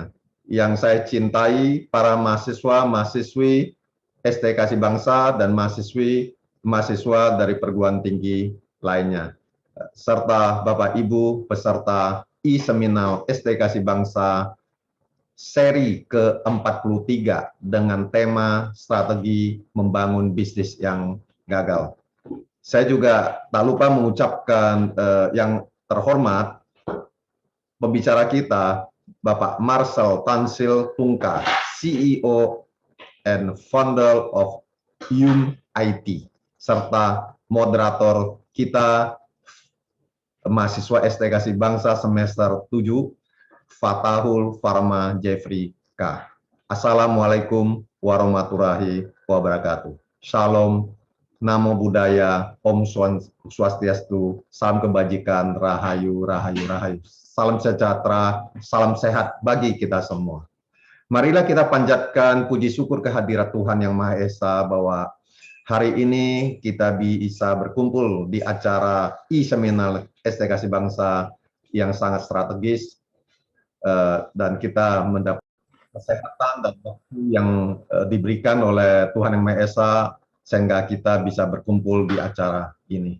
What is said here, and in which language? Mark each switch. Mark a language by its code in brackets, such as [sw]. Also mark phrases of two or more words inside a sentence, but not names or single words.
[id] Yang saya cintai para mahasiswa-mahasiswi STKC Bangsa dan mahasiswa dari perguruan tinggi lainnya, serta Bapak Ibu peserta e-seminar STKC Bangsa seri ke-43 dengan tema strategi membangun bisnis yang gagal. Saya juga tak lupa mengucapkan yang terhormat pembicara kita, Bapak Marcel Tansil Tungka, [en] CEO and founder of IT, [id] serta moderator kita mahasiswa STKC Bangsa semester 7, Fatahul Farma Jeffrey K. [ar] السلام عليكم ورحمة الله وبركاته. [id] Shalom, [pi] Namo Buddhaya, [id] Om Swastiastu, salam kebajikan, rahayu, rahayu, rahayu. Salam sejahtera, salam sehat bagi kita semua. Marilah kita panjatkan puji syukur kehadirat Tuhan Yang Maha Esa bahwa hari ini kita bisa berkumpul di acara e-seminar STKC Bangsa yang sangat strategis, dan kita mendapat kesehatan dan waktu yang diberikan oleh Tuhan Yang Maha Esa sehingga kita bisa berkumpul di acara ini.